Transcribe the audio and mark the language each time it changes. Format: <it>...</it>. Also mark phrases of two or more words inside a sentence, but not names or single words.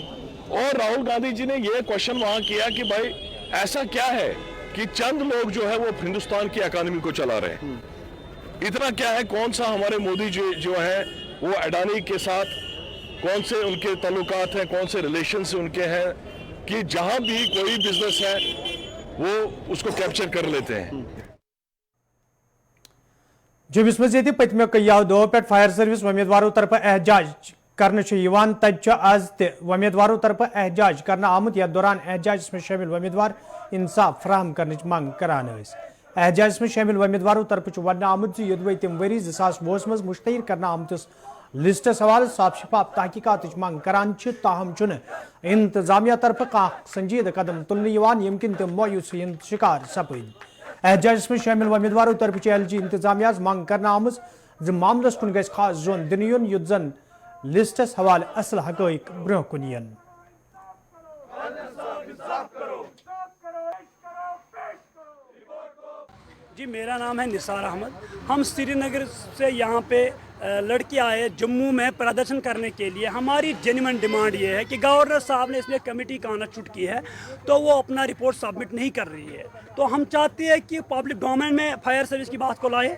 <hi>और राहुल गांधी जी ने यह क्वेश्चन वहां किया कि भाई ऐसा क्या है कि चंद लोग जो है वो हिंदुस्तान की इकोनॉमी को चला रहे हैं, इतना क्या है, कौन सा हमारे मोदी जी जो है वो अडानी के साथ कौन से उनके ताल्लुकात हैं, कौन से रिलेशन उनके हैं कि जहां भी कोई बिजनेस है वो उसको कैप्चर कर लेते हैं।</hi> <ks>जम्मुस मज पत्म कयो दो पे</ks> <en>fire service</en> <ks>उम्मीदवारों तरफ एहजाज करने तज आज उम्मीदवारों तरफ एहजाज करना आमुत यथ दौरान एहजाज में शामिल उम्मीदवार इंसाफ फराहम करने मांग करान। एहजाज में शामिल उम्मीदवारों तरफ वन आमुत योदवे तम वरी 2020 मज मुश्तहिर करना आमतिस लिस्टस हवाले साफ शफाफ तहकीकात मांग करान, ताहम इंतजामिया तरफ कह संजीद कदम तुलने यमकिन तम मायूसी शिकार सपद। एहजाज में शामिल उम्मीदवारों तरफ LG इंतजामिया मांग करना आमज मामलस कुन गस खास जोन दिन युन युत जन लिस्टस हवाले असल हकैक ब्रोह कुन यन।</ks> <hi>जी, मेरा नाम है निसार अहमद। हम श्रीनगर से यहाँ पे लड़के आए जम्मू में प्रदर्शन करने के लिए। हमारी</hi> <en>genuine demand</en> <hi>ये है कि गवर्नर साहब ने इसमें</hi> <en>committee constitute</en> <hi>की है तो वो अपना</hi> <en>report submit</en> <hi>नहीं कर रही है, तो हम चाहते हैं कि</hi> <en>public domain</en> <hi>में</hi> <en>fire service</en> <hi>की बात को लाए।</hi>